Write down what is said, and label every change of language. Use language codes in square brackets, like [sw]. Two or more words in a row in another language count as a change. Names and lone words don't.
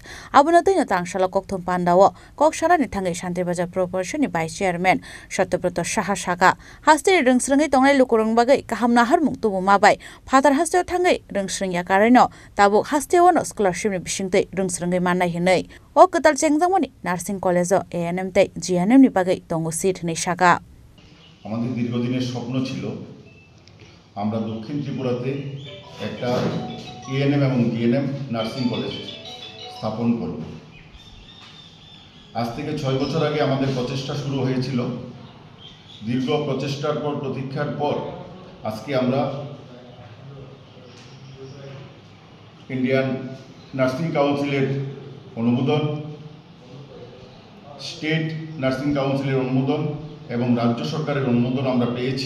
[trp] Abono tuino tangsholo koktum bandao koksara ni thangai Santri Bazar Puro Porishod ni Vice Chairman Satyabrat Sahaka haste rungsrungai tongnai lukorong bagai kahamna harmung tubu mabai father hasteo thangai rungsrungya kareno tabuk hasteo no scholarship ni bisingtei rungsrungai manai hinai o ketal chengjamoni [en] nursing college [trp] ANM tei GNM ni bagai tongo seat nei shaka [bn] আমাদের দীর্ঘদিনের স্বপ্ন ছিল আমরা দক্ষিণ ত্রিপুরাতে একটা ANM এবং GNM নার্সিং কলেজ স্থাপন করব। আজ থেকে 6 বছর আগে আমাদের প্রচেষ্টা শুরু হয়েছিল। দীর্ঘ প্রচেষ্টার পর প্রতীক্ষার পর আজকে আমরা ইন্ডিয়ান নার্সিং কাউন্সিলের অনুমোদন, স্টেট নার্সিং কাউন্সিলের অনুমোদন এবং রাজ্য সরকারের অনুমোদন আমরা পেয়েছি।